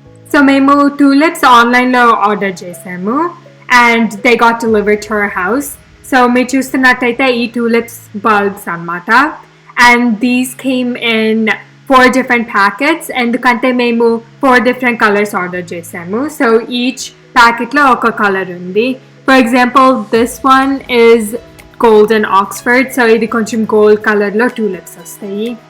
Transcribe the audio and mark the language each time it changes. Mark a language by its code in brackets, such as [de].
[en] So [te] మేము [en] tulips online లో [te] order చేసాము [en] and they got delivered to our house. So [te] మీరు చూస్తున్నట్టయితే ఈ [en] tulips bulbs అన్నమాట, and these came in 4 different packets [te] ఎందుకంటే మేము [en] 4 different colors [te] ఆర్డర్ చేసాము. [en] So each packet [te] లో ఒక కలర్ ఉంది. [en] For example, this one is golden Oxford, so [te] ఇది కొంచెం [en] gold color [te] లో tulips వస్తాయి.